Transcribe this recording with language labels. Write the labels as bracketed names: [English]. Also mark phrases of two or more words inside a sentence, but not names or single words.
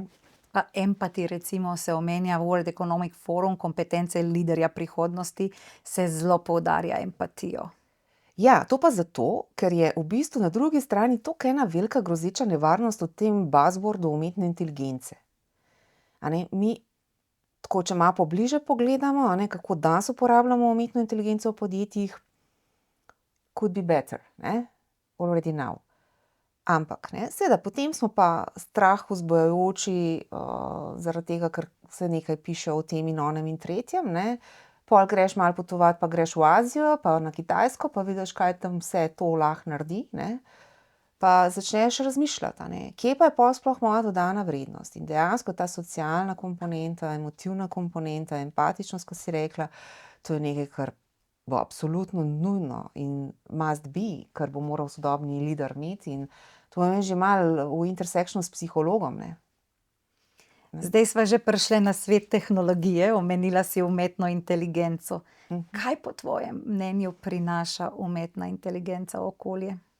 [Slovenian] Pa empati, recimo, se omenja World Economic Forum, kompetence liderja prihodnosti, se zelo poudarja empatijo. Ja, to pa zato, ker je v bistvu na drugi strani toliko ena velika grozeča nevarnost v tem buzzwordu umetne inteligence. A ne, mi tako, če malo pobliže pogledamo, a ne, kako danes uporabljamo umetno inteligenco v podjetjih, [English] could be better, ne, already now. [Slovenian] Ampak, ne, seveda, potem smo pa strah vzbujajoči, zaradi tega, ker se nekaj piše o tem in onem in tretjem, ne. Pol greš malo potovat, pa greš v Azijo, pa na Kitajsko, pa vidiš, kaj tam vse to lahko naredi, ne. Pa začneš razmišljati, a ne, kje pa je pol sploh moja dodana vrednost. In dejansko ta socialna komponenta, emotivna komponenta, empatičnost, ko si rekla, to je nekaj, kar bo absolutno nujno in [English] must be, [Slovenian] kar bo moral sodobni lider imeti. In to je že malo v intersectionu s psihologom, ne. Zdaj sva že prišli na svet tehnologije, omenila si umetno inteligenco. Kaj po tvojem mnenju prinaša umetna inteligenca v okolje?